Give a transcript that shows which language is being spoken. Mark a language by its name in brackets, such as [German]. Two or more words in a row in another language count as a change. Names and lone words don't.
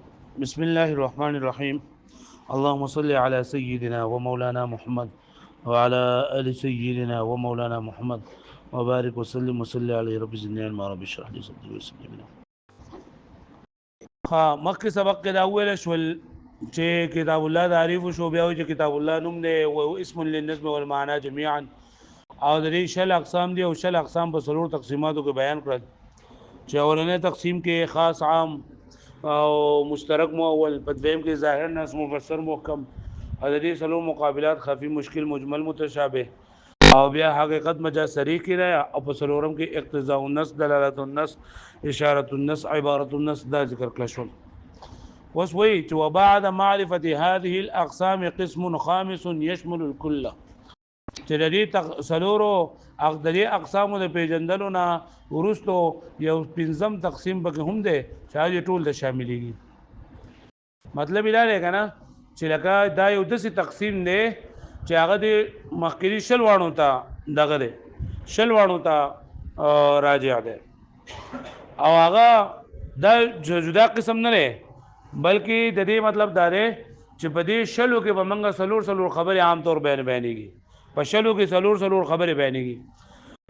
[Arabic] بسم الله الرحمن الرحيم. اللهم صل على سيدنا ومولانا محمد وعلى آل سيدنا ومولانا محمد وبارك وسلم وصل عليه رب زدني علما رب اشرح لي صدري ويسر لي امري. [Pashto] مخکې سبق کې دا ویل شول چې کتاب الله تعریف شو بیا چې کتاب الله نوم دی او [Arabic] اسم للنظم والمعنى [Pashto] جميعا او د دې شل اقسام دي او شل اقسام په څلور تقسیماتو کې بیان کړل چې اولنې تقسیم کې خاص عام او مشترک مؤول په دویم کې ظاهر نص مفسر محکم او د دې څلور مقابلات خفي مشکل مجمل متشابه او بیا حقیقت مجاز صریح کی رہا او په څلورم کې [Arabic] اقتضاء النص دلالت النص اشاره النص عبارت النص [Pashto] دا ذکر کړل شو. اوس وی چې [Arabic] وبعد معرفه هذه الاقسام قسم خامس يشمل الكل [Pashto] چې د دې څلورو اقدري اقسام د پیژندلو نه ورستو یو پنځم تقسیم پکې هم دی چې ټول د شاملېږي. مطلب دا دی کنه چې لکه دا یو داسې تقسیم دی چې هغه د مخکري شل وانو ته دغه دی شل وانو ته راجع دی او هغه دا جدا قسم نه دی بلکې د دې مطلب دا دی چې په دې شلو کې به موږ څلور خبرې عام طور بیانېږي په شلو کې څلور خبرې بیانېږي.